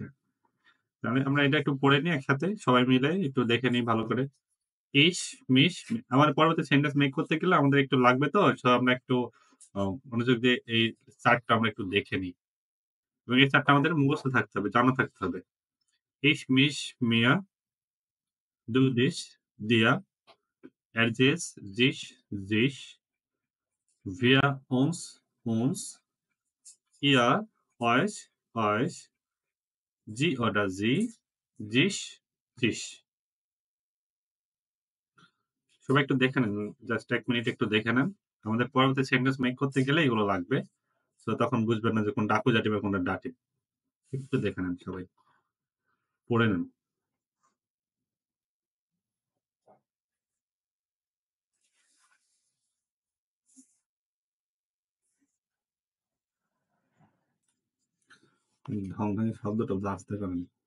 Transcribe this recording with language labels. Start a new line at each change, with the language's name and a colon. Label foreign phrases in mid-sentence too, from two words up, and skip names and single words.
Bangla: তাহলে আমরা এটা একটু পড়ে নিই একসাথে সবাই মিলে একটু দেখে নিই ভালো করে।
German: ich, mich
Bangla: আমার পরবর্তী
English: sentence make
Bangla: করতে গেলে আমাদের একটু লাগবে তো। সো আমরা একটু মনোযোগ দিয়ে এই চার্টটা আমরা একটু দেখে নিই। এবং এই চার্টটা আমাদের মুখস্থ থাকতে হবে, জানা থাকতে হবে।
German: Ich, mich, mir, du, dich, dir, er, es, sich, sich, wir, uns, ihr, euch, জি oder sie, sich, sich।
Bangla: সবাই একটু দেখে নেন। জাস্ট ১ মিনিট একটু দেখে নেন। আমাদের পরবর্তী
English: sentence make
Bangla: করতে গেলে এগুলো লাগবে। সো তখন বুঝবেন না যে কোনটা আকুজাটিভ আর কোনটা ডাটিভ। একটু দেখে নেন সবাই। পড়ে নেন। ঢং ঢং শব্দটা আসতে করেন।